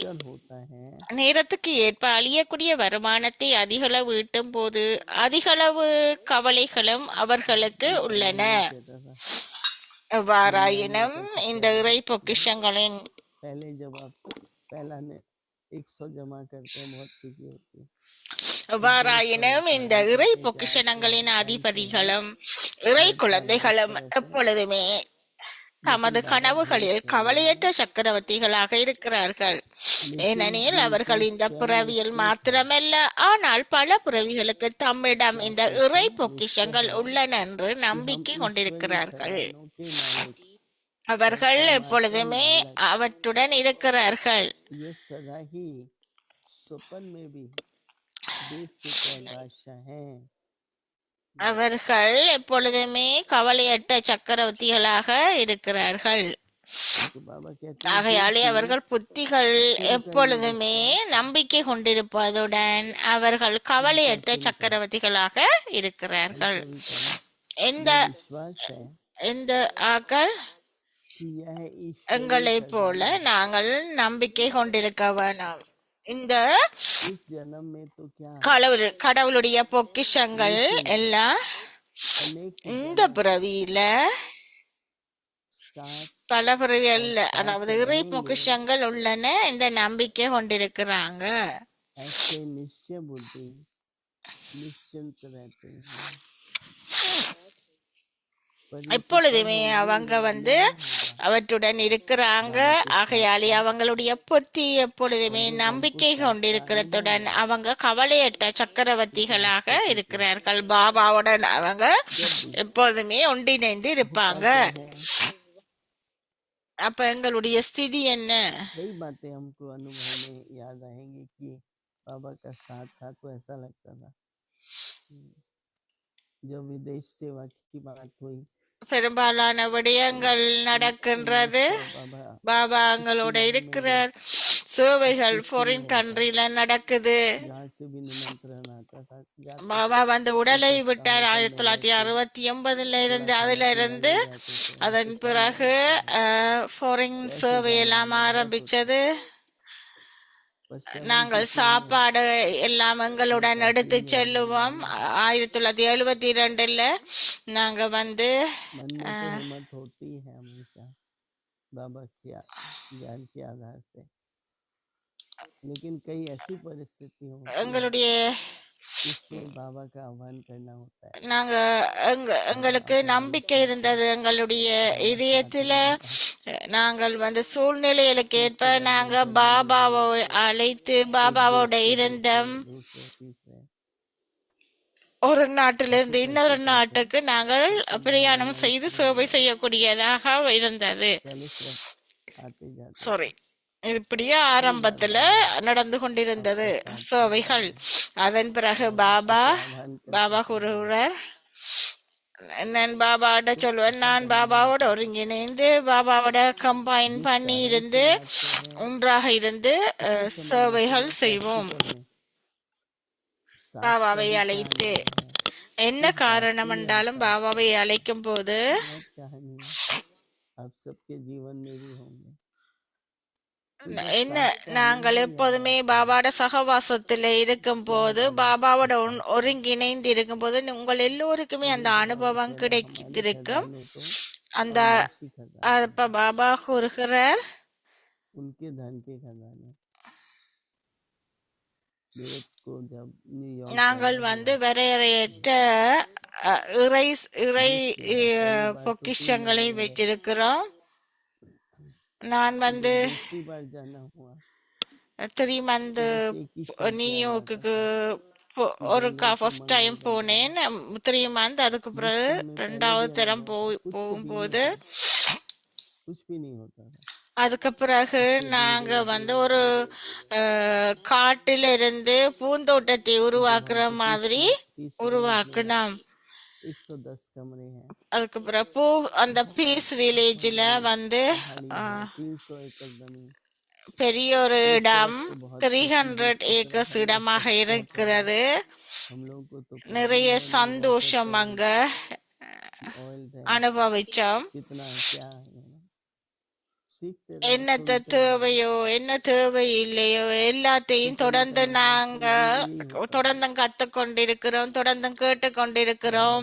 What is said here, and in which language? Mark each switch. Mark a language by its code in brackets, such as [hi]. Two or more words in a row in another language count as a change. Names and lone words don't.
[hi] विकल होता है। [ta] நேரத்துக்கு ஏற்ப அழியக்கூடிய வருமானத்தை அதிக அளவு ஈட்டும் போது அதிக அளவு கவலைகளும் அவர்களுக்கு உள்ளன. [hi] कहता था [ta] எவ்வாறாயினும் இந்த இறை பொக்கிஷங்களின் [hi] पहले जब आप पहला ने 100 जमा करते हैं बहुत खुशी होती है, [ta] எவ்வாறாயினும் இந்த இறை பொக்கிஷணங்களின் அதிபதிகளும் இறை குழந்தைகளும் எப்பொழுதுமே தமது கனவுகளில் கவலையற்ற சக்கரவர்த்திகளாக இருக்கிறார்கள். ஏனெனில் அவர்கள் இந்த பிறவியில் மாத்திரமல்ல, ஆனால் பல பிறவிகளுக்கு தம்மிடம் இந்த இறை பொக்கிஷங்கள் உள்ளன என்று நம்பிக்கை கொண்டிருக்கிறார்கள். அவர்கள் எப்பொழுதுமே அவற்றுடன் இருக்கிறார்கள். [hi] ये सदा ही स्वप्न में भी बेफिक्र बादशाह हैं। [ta] அவர்கள் எப்பொழுதுமே கவலையற்ற சக்கரவர்த்திகளாக இருக்கிறார்கள். [hi] तो बाबा कहते हैं [ta] ஆகையாலே அவர்கள் புத்திகள் எப்பொழுதுமே நம்பிக்கை கொண்டிருப்பதுடன் அவர்கள் கவலையற்ற சக்கரவர்த்திகளாக இருக்கிறார்கள். எந்த [hi] विश्वास है [ta] எந்த ஆக்கள் [hi] कि यह ईश्वर [ta] எங்களைப் போல நாங்கள் நம்பிக்கை கொண்டிருக்க வேணும். இந்த [hi] इस जन्म में तो क्या [ta] கடவுளுடைய பொக்கிஷங்கள் எல்லாம் [hi] अनेक [ta] இந்த பிறவியில [hi] साथ [ta] பல பிறவிகள், அதாவது இறை பொக்கிஷங்கள் உள்ளன, இந்த நம்பிக்கை கொண்டிருக்கிறாங்க. [hi] ऐसे निश्चय बुद्धि निश्चिंत रहते हैं। [ta] எப்பொழுதுமே அவங்க அவற்றுடன் இருக்கிறாங்க. ஆகையாலே அவங்களுடைய புத்தி எப்பொழுதுமே நம்பிக்கை கொண்டிருக்கிறதுடன் அவங்க கவலையற்ற சக்கரவர்த்திகளாக இருக்கிறார்கள். பாபாவுடன் அவங்க எப்பொழுதுமே ஒன்றிணைந்து இருப்பாங்க. அப்ப எங்களுடைய ஸ்திதி என்ன? [hi] कई बातें हमको अनुभव में याद आएंगी कि बाबा का साथ था तो ऐसा लगता था। जब विदेश सेवा की बात हुई [ta] பெரும்பாலான விடயங்கள் நடக்கின்றது. [hi] बाबा [ta] பாபா எங்களோட இருக்கிறார். சேவைகள் [en] foreign country [ta] நடக்குது. [hi] यहाँ से भी निमंत्रण आता था जाते [ta] பாபா உடலை விட்டார் 1969 இருந்து. அதுல இருந்து அதன் பிறகு ஃபாரின் சேவை எல்லாம் ஆரம்பிச்சது. நாங்கள் சாப்பாடு எல்லாம் எங்களுடன் எடுத்து செல்லுவோம். 1972 நாங்க [hi] मन में तो हिम्मत होती है हमेशा बाबा के ज्ञान के आधार से, लेकिन कई ऐसी परिस्थिति होती है [ta] எங்களுடைய [hi] जिसमें बाबा का आह्वान करना होता है। [ta] நாங்க எங்களுக்கு நம்பிக்கை இருந்தது. எங்களுடைய இதயத்துல நாங்கள் சூழ்நிலைகளுக்கு ஏற்ப நாங்க பாபாவை அழைத்து பாபாவோட இருந்தோம். [hi] दूसरे तीसरे [ta] ஒரு நாட்டிலிருந்து இன்னொரு நாட்டுக்கு நாங்கள் பிரயாணம் செய்து சேவை செய்யக்கூடியதாக இருந்தது. [hi] आते जाते [ta] சாரி, இப்படியே ஆரம்பத்துல நடந்து கொண்டிருந்தது சேவைகள். அதன் பிறகு பாபா கூறுகிறார், நான் பாபாவோட சொல்லுவேன், நான் பாபாவோட ஒருங்கிணைந்து பாபாவோட கம்பைன் பண்ணி இருந்து ஒன்றாக இருந்து சேவைகள் செய்வோம். பாபாவை அழைத்து என்ன காரணம் என்றாலும் பாபாவை அழைக்கும் போது [hi] कहानी आप सबके जीवन में भी होंगे। [ta] என்ன, நாங்கள் எப்போதுமே பாபாவோட சகவாசத்துல இருக்கும் போது, பாபாவோட ஒருங்கிணைந்து இருக்கும் போது உங்கள் எல்லோருக்குமே அந்த அனுபவம் கிடைத்திருக்கும். அந்த அப்ப பாபா கூறுகிறார், [hi] उनके धन के खजाने मेरठ को जब न्यूयॉर्क [ta] நாங்கள் வரையறையற்ற இறை இறை பொக்கிஷங்களை வைத்திருக்கிறோம். நான் [hi] दूसरी बार जाना हुआ [ta] 3 மந்த் நியூயார்க்குக்கு ஒருக்கா [en] first time [ta] போனேன். 3 மந்த், அதுக்கு பிறகு 2வது தரம் போகும்போது [hi] कुछ भी नहीं होता था। [ta] அதுக்கு பிறகு நாங்க ஒரு காட்டில இருந்து பூந்தோட்டத்தை உருவாக்குற மாதிரி உருவாக்குனோம். [hi] 110 कमरे हैं, [ta] அதுக்கு பிறகு அந்த பீஸ் வில்லேஜ்ல [hi] 300 एकड़ जमीन, [ta] பெரிய ஒரு இடம், 300 ஏக்கர்ஸ் இடமாக இருக்கிறது. [hi] हम लोग को तो [ta] நிறைய சந்தோஷம் அங்க [hi] ऑयल है, [ta] அனுபவிச்சோம். [hi] कितना है क्या है सीखते रहो, [ta] என்னத்த தேவையோ என்ன தேவை இல்லையோ எல்லாத்தையும் தொடர்ந்து நாங்க கத்துக் கொண்டிருக்கிறோம், தொடர்ந்து கேட்டு கொண்டிருக்கிறோம்.